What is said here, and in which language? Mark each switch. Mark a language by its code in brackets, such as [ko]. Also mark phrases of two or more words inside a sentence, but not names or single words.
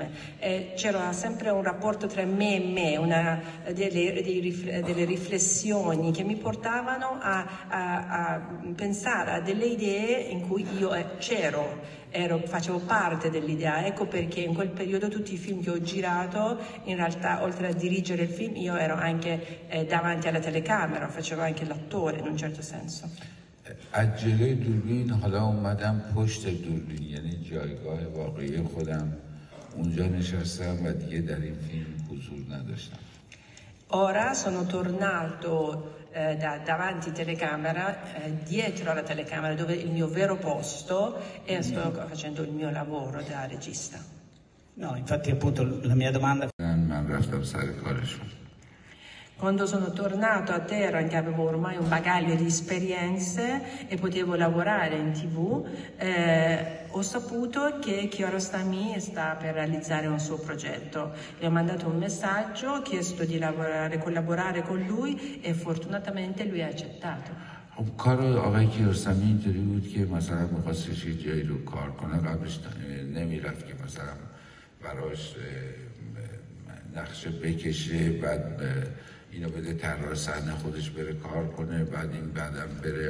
[it] C'era sempre un rapporto tra me e me, delle riflessioni che mi portavano a pensare a delle idee in cui io facevo parte dell'idea. Ecco perché in quel periodo tutti i film che ho girato, in realtà oltre a dirigere il film io ero anche davanti alla telecamera, facevo anche l'attore in un certo senso. [fa] از جلوی دوربین حالا اومدم پشت دوربین، یعنی جایگاه واقعی خودم اونجا نشستم و دیگه در این فیلم حضور نداشتم. [it] Ora sono tornato davanti telecamera, dietro alla telecamera dove è il mio vero posto e sto facendo il mio lavoro da regista. No, infatti appunto la mia domanda... [fa] من رفتم سر کارشون. [it] Quando sono tornato a terra, che avevo ormai un bagaglio di esperienze e potevo lavorare in TV, ho saputo che Kiarostami sta per realizzare un suo progetto. Le ho mandato un messaggio, ho chiesto di collaborare con lui e fortunatamente lui ha accettato. [fa] کار آقای کیارستمی اینطوری بود که مثلا می‌خواستش یه جایی رو کار کنه، قبلش نمیرفت که مثلا براش نقشه بکشه، بعد اینو بده طراح صحنه خودش بره کار کنه، بعد این بعدم بره.